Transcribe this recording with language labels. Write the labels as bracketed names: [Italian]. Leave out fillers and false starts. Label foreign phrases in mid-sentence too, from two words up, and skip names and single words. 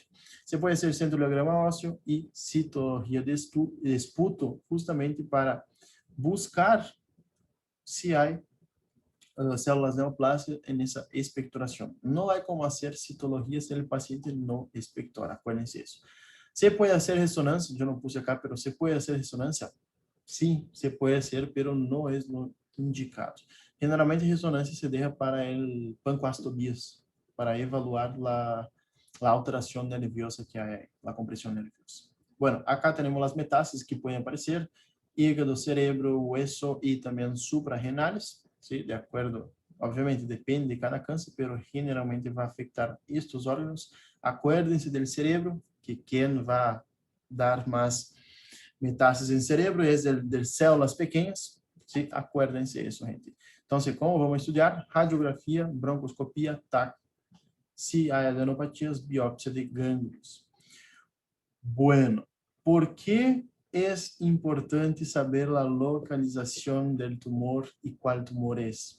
[Portuguese] Você pode ser centrolograma ósseo e citologia de esputo, justamente para buscar se há células neoplásicas nessa expectoração. Não há como fazer citologia se o paciente não expectora, acuérdense isso. Se pode fazer ressonância, eu não [Spanish] puse acá, [Portuguese] mas se pode fazer ressonância? Sim, se pode fazer, mas não é indicado. Geralmente, a ressonância se deixa para o pancoastobias, para evaluar a alteração nerviosa que há, a compressão nerviosa. Bueno, acá temos as metástases que podem aparecer, [Spanish] hígado, cerebro, hueso [Portuguese] e também [Spanish] suprarrenales, ¿sí? [Portuguese] De acordo, obviamente depende de cada câncer, [Spanish] pero generalmente [Portuguese] vai afetar estes órgãos. [Spanish] Acuérdense [Portuguese] do cerebro, que quem vai dar mais [Spanish] metástasis en cerebro es de células pequeñas, ¿sí? Acuérdense eso, gente. Entonces, ¿cómo vamos a estudiar? Radiografía, broncoscopía, TAC. Si hay adenopatías, biopsia de ganglios. Bueno, ¿por qué es importante saber la localización del tumor y cuál tumor es?